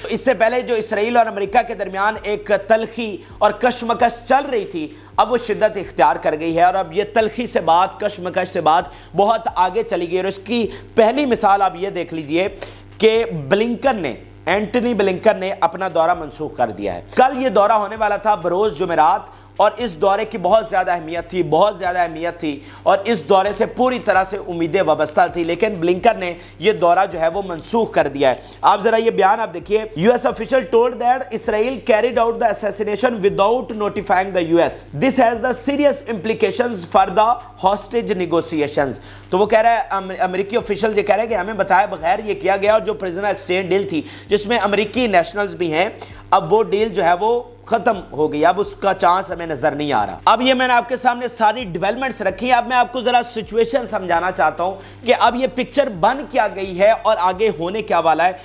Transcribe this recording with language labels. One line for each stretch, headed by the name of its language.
Urdu: اس سے پہلے جو اسرائیل اور امریکہ کے درمیان ایک تلخی اور کشمکش چل رہی تھی، اب وہ شدت اختیار کر گئی ہے اور اب یہ تلخی سے بات، کشمکش سے بات بہت آگے چلی گئی. اور اس کی پہلی مثال آپ یہ دیکھ لیجئے کہ اینٹنی بلنکن نے اپنا دورہ منسوخ کر دیا ہے. کل یہ دورہ ہونے والا تھا بروز جمعرات، اور اس دورے کی بہت زیادہ اہمیت تھی اور اس دورے سے پوری طرح سے امیدیں وابستہ تھی، لیکن بلنکن نے یہ دورہ جو ہے وہ منسوخ کر دیا ہے. آپ ذرا یہ بیان آپ دیکھیے.
English: U S official told that Israel carried out the assassination without notifying the US. This has the serious implications for the hostage negotiations.
Urdu: تو وہ کہہ رہا ہے، امریکی officials یہ کہہ رہے ہیں کہ ہمیں بتائے بغیر یہ کیا گیا، اور جو prisoner exchange ڈیل تھی جس میں امریکی نیشنلز بھی ہیں، اب وہ ڈیل جو ہے وہ ختم ہو گئی. اب اس کا چانس ہمیں نظر نہیں آ رہا. اب یہ میں نے آپ کے سامنے ساری ڈیولپمنٹس رکھی. اب میں آپ کو ذرا سچویشن سمجھانا چاہتا ہوں کہ اب یہ پکچر بن کیا گئی ہے اور آگے ہونے کیا والا ہے.